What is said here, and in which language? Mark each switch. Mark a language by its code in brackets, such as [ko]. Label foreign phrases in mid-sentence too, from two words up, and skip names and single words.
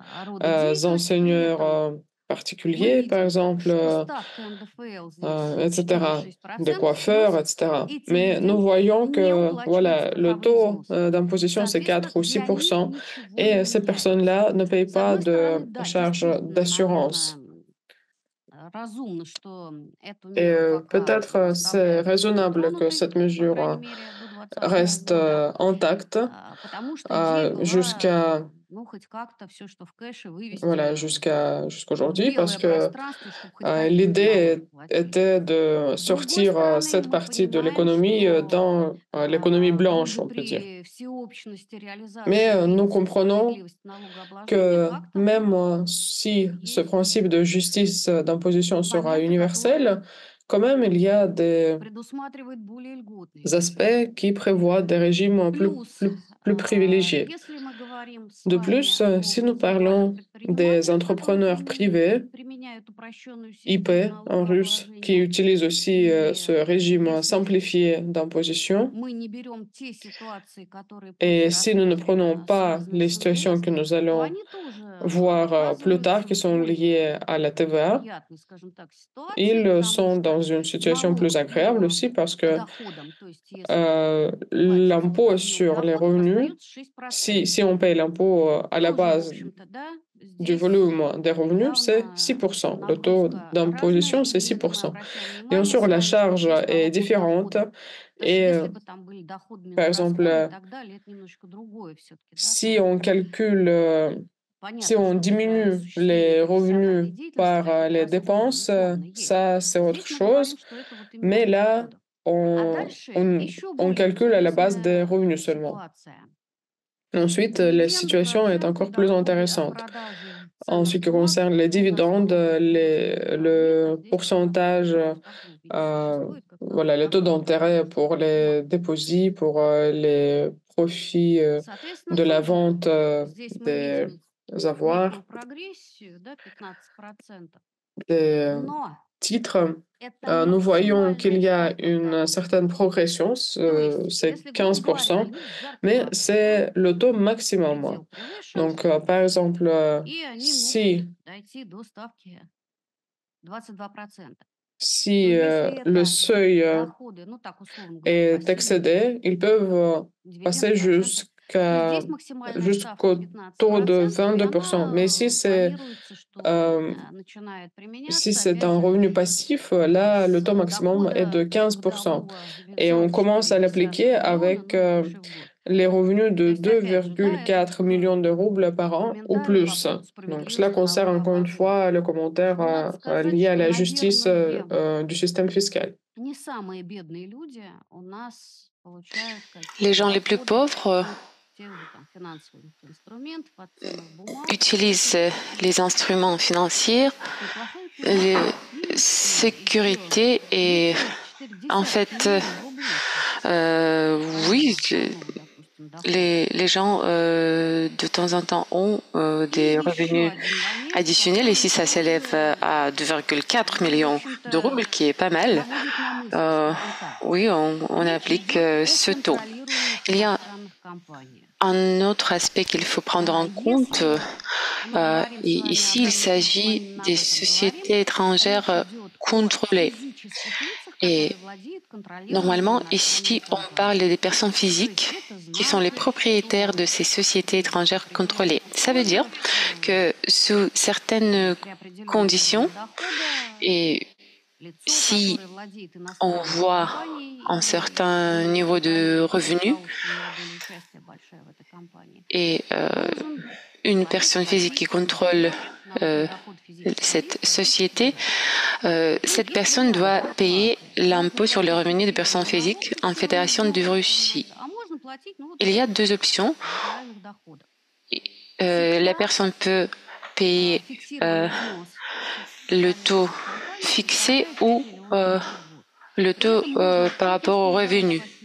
[ru] рода деятельности при [fr] enseigneurs [ru] этом. Мы [fr] particuliers, par [ru] видим, [fr] exemple, [ru] что ставка НДФЛ здесь [fr] etc., des [ru] 4,6%, [fr] coiffeurs, [ru] плюс [fr] etc. [ru] эти [fr] Mais nous [ru] люди [fr] voyons [ru] не [fr] que [ru] уплачивают [fr] voilà, le [ru] страховые [fr] taux [ru] взносы. [fr] d'imposition, c'est [ru] Соответственно, [fr] 4 ou [ru] для них [fr] 6%, [ru] ничего не [fr] et ces [ru] меняется. [fr] personnes-là ne payent [ru] С [fr] pas [ru] одной стороны, [fr] de [ru] да, [fr] charges [ru] действительно, наверное, [fr] d'assurance. [ru] разумно, что эту [fr] Et [ru] меру пока [fr] peut-être c'est [ru] оставляют [fr] raisonnable que [ru] нетронутой, [fr] cette [ru] по [fr] mesure [ru] крайней мере, до 2020 [fr] reste [ru] года, [fr] intacte [ru] потому что идея была, [fr] jusqu'à [ru] ну, хоть как-то все, что в кэше, [fr] voilà, [ru] вывести в [fr] jusqu'aujourd'hui, parce [ru] белое [fr] que [ru] пространство, чтобы хоть какие-то налоги [fr] l'idée [ru] платили. [fr] était de [ru] С другой [fr] sortir [ru] стороны, [fr] cette [ru] мы [fr] partie de [ru] понимаем, [fr] l'économie [ru] что [fr] dans l'économie blanche, [ru] вроде [fr] on peut dire. [ru] при всеобщности [fr] Mais [ru] реализации [fr] nous [ru] принципа [fr] comprenons [ru] справедливости налогообложения [fr] que [ru] как-то [fr] même [ru] вот [fr] si ce [ru] есть [fr] principe de justice d'imposition sera [ru] моменты, [fr] universel, [ru] которые [fr] quand même il y a des [ru] предусматривают более льготные [fr] aspects [ru] режимы. [fr] qui prévoient des régimes [ru] Плюс, [fr] plus privilégiés. [ru] если мы говорим с [fr] De [ru] вами [fr] plus, [ru] об [fr] si nous [ru] индивидуальных [fr] parlons des [ru] предпринимателях, которые [fr] entrepreneurs privés, [ru] применяют упрощенную систему [fr] IP en russe, qui [ru] налогообложения, [fr] utilisent aussi ce [ru] и [fr] régime [ru] если [fr] simplifié d'imposition, [ru] мы не берем те ситуации, которые [fr] et [ru] позже [fr] si nous ne prenons [ru] рассмотрим, [fr] pas [ru] связанные [fr] les [ru] с [fr] situations que [ru] НДС, [fr] nous [ru] то [fr] allons [ru] они тоже [fr] voir plus tard, [ru] оказываются [fr] qui [ru] в [fr] sont [ru] более [fr] liées à la TVA, [ru] приятной, скажем так, ситуации, [fr] ils [ru] потому [fr] sont dans [ru] что [fr] une situation plus [ru] налог [fr] agréable [ru] по [fr] aussi parce que [ru] доходам, то есть если вы платите по [fr] l'impôt [ru] объему [fr] sur les [ru] доходов, [fr] revenus, [ru] остается [fr] si [ru] 6%. [fr] on paye l'impôt à la [ru] Тоже, в [fr] base [ru] общем-то, да, [fr] du [ru] здесь [fr] volume des revenus, c'est [ru] явно [fr] 6%. Le taux [ru] нагрузка разная. [fr] d'imposition, [ru] И [fr] c'est [ru] если мы [fr] 6%. [ru] обращаем [fr] Bien [ru] внимание [fr] sûr, [ru] с [fr] la [ru] вами, что [fr] charge [ru] без [fr] est [ru] налогов [fr] différente [ru] дохода, потому что [fr] et, [ru] если бы там были доходы [fr] par [ru] минус [fr] exemple, [ru] расходы и так далее, это немножко другое все-таки, да, [fr] si [ru] то [fr] on calcule, si [ru] понятно, [fr] on [ru] что при [fr] diminue [ru] осуществлении [fr] les [ru] профессиональной [fr] revenus [ru] деятельности [fr] par [ru] какие-то [fr] les [ru] расходы [fr] dépenses, [ru] условно есть. [fr] ça, c'est autre [ru] Здесь мы говорим, [fr] chose. [ru] что это вот именно [fr] Mais [ru] от [fr] là, [ru] доходов. А [fr] on, [ru] дальше [fr] on, [ru] еще [fr] on [ru] более [fr] calcule à la base des [ru] интересная [fr] revenus seulement. [ru] ситуация. [fr] Ensuite, la [ru] Дивиденды, [fr] situation est [ru] проценты, [fr] encore plus [ru] доходы от [fr] intéressante. [ru] продажи [fr] En ce [ru] ценных [fr] qui [ru] бумаг [fr] concerne les [ru] по [fr] dividendes, [ru] достоверным финансовым инструментам, [fr] le [ru] здесь тоже [fr] pourcentage, [ru] определенная ставка существует, как налог [fr] voilà, les taux [ru] доходов от [fr] d'intérêt pour [ru] ценных бумаг. [fr] les déposits, pour les profits [ru] Соответственно, [fr] de la [ru] тоже [fr] vente [ru] здесь мы [fr] des [ru] видим некую [fr] avoirs, [ru] прогрессию, да, 15%. [fr] des [ru] Но [fr] titres, [ru] это [fr] nous voyons qu'il [ru] максимальная [fr] y a [ru] ставка [fr] une [ru] доходов. [fr] certaine progression, [ru] То есть, [fr] c'est [ru] если, грубо говоря, [fr] 15%, [ru] их [fr] mais [ru] зарплата, да, [fr] c'est le taux maximum. [ru] предел превышен, [fr] Donc, par exemple, [ru] и они могут [fr] si, [ru] дойти до ставки 22%. [fr] si [ru] То если [fr] le [ru] это [fr] seuil [ru] доходы, ну так условно говоря, [fr] est [ru] пассивные, [fr] excédé, ils peuvent [ru] дивиденды, [fr] passer [ru] проценты, то здесь максимальная ставка [fr] jusqu'au taux de [ru] 15%, и [fr] 22%. Mais [ru] она планируется, что euh, начинает [fr] si [ru] применяться, [fr] c'est [ru] опять [fr] un [ru] же, [fr] revenu passif, là, le taux [ru] с [fr] maximum est de [ru] дохода [fr] 15%. [ru] годового [fr] Et on commence à [ru] 9,4 [fr] l'appliquer [ru] миллиона, [fr] avec [ru] ну и выше в год. [fr] les revenus [ru] То [fr] de [ru] есть, опять же, да, это [fr] 2,4 millions de roubles par an ou [ru] комментарий по [fr] plus. [ru] поводу [fr] Donc, cela [ru] справедливости [fr] concerne encore une [ru] налогообложения. [fr] fois le commentaire [ru] Но надо сказать, [fr] lié à [ru] что, [fr] la justice [ru] наверное, [fr] du système fiscal. [ru] не самые бедные люди у нас получают [fr] Les [ru] какие-то [fr] gens les plus [ru] доходы [fr] pauvres [ru] от тех же там финансовых инструментов, от ценных бумаг. [fr] utilisent les instruments financiers, [ru] Неплохая [fr] les [ru] перспектива. И еще [fr] sécurités et [ru] 2,4 [fr] en fait, [ru] миллиона рублей сейчас [fr] oui, [ru] самый основной, допустим, доход. [fr] les gens de temps en temps ont [ru] И [fr] des [ru] еще [fr] revenus [ru] один момент, [fr] additionnels. [ru] который [fr] Ici, ça s'élève [ru] тоже, [fr] à 2,4 [ru] ну, в [fr] millions de [ru] общем-то, [fr] roubles, qui est pas mal. [ru] наводит на мысль, скажем так. [fr] Oui, on [ru] Речь [fr] applique [ru] идет о [fr] ce taux. [ru] контролируемых [fr] Il y a [ru] иностранных компаниях. [fr] un autre aspect qu'il faut prendre en compte. [ru] Если мы говорим с вами [fr] Ici, [ru] об [fr] il s'agit [ru] именно об [fr] des [ru] этом говорим, [fr] sociétés [ru] речь [fr] étrangères [ru] идет о [fr] contrôlées. [ru] физических лицах, [fr] Et [ru] которые владеют, контролируют [fr] normalement, [ru] иностранные [fr] ici, on parle [ru] компании. [fr] des personnes [ru] То есть [fr] physiques [ru] это [fr] qui sont les [ru] значит, [fr] propriétaires de [ru] что [fr] ces sociétés étrangères contrôlées. [ru] предприятие [fr] Ça veut dire [ru] входит [fr] que sous certaines [ru] при определенном [fr] conditions, [ru] уровне дохода [fr] et [ru] лицо, [fr] si [ru] которое владеет [fr] on [ru] иностранной [fr] voit [ru] компанией [fr] un [ru] и [fr] certain [ru] ее [fr] niveau de [ru] контролирует, или [fr] revenus [ru] получит у него долю участия большая в этой компании, [fr] et [ru] должен [fr] une [ru] платить [fr] personne physique qui [ru] копейку [fr] contrôle [ru] налога, налог на euh, доход [fr] cette société, cette personne doit payer l'impôt sur le revenu des personnes physiques en Fédération de Russie. Il y a deux options. La personne peut payer le taux fixé ou le taux par rapport au revenu.